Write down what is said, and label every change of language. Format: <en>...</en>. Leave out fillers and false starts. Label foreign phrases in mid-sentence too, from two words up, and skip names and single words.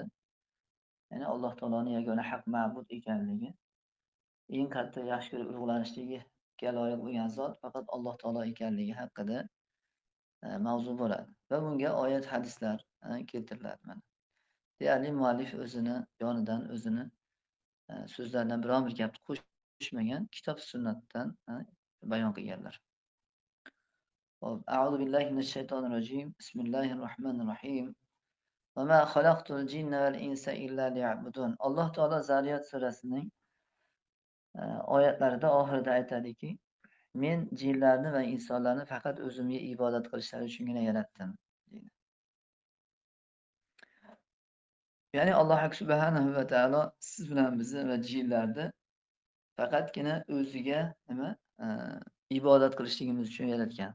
<uz>Ya'ni Alloh taoloning yagona haq ma'bud ekanligi, eng katta yaxshi ko'rib ulug'lanishligiga loyiq bo'lgan zot faqat Alloh taolo ekanligi haqida mavzu bo'ladi. Va bunga oyat, hadislar keltiriladi mana. Deyarli muallif o'zini yonidan o'zini so'zlaridan biron bir gapni qo'shmagan, kitob sunnatdan bayon qilganlar.</uz> <ar>أعوذ بالله من الشيطان الرجيم بسم الله الرحمن الرحيم وما خلقت الجن والإنس إلا ليعبدون.</ar> <uz>Alloh taolo Zariyat surasining oyatlarida oxirida aytadiki, men jinlarni va insonlarni faqat o'zimga ibodat qilishlari uchungina yaratdim deydi. Ya'ni Alloh</uz> <ar>سبحانه وتعالى</ar> <uz>siz bilan bizni va jinlarni faqatgina o'ziga ibodat qilishligimiz uchun yaratgan.</uz>